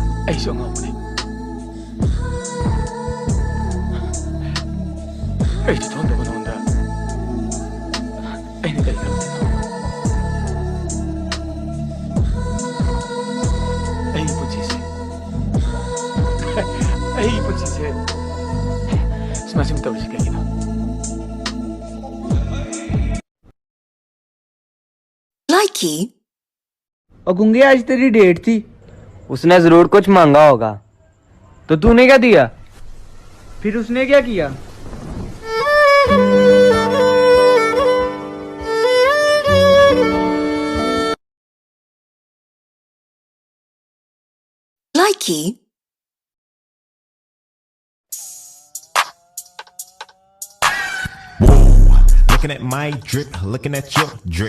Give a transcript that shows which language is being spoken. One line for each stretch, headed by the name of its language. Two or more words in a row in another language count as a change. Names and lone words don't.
Manipuri: ꯑꯩꯁꯨ ꯑꯉꯥꯎꯕꯅꯤ ꯀꯩꯁꯨ ꯊꯣꯟꯗꯕ ꯅꯉꯣꯟꯗ ꯑꯩꯅ ꯀꯩ ꯈꯪꯗꯣꯏꯅꯣ ꯑꯩꯒꯤ ꯄꯨꯟꯁꯤꯁꯦ ꯁꯨꯃꯥꯏ ꯁꯨꯝ ꯇꯧꯔꯤꯁꯤ ꯀꯩꯒꯤꯅꯣ
English: Likey?
Hindi: और गुंगे आज तेरी डेट थी। उसने जरूर कुछ मांगा होगा। तो तूने क्या दिया? फिर उसने क्या किया?
English: Likey? Looking at my drip, looking at your drip.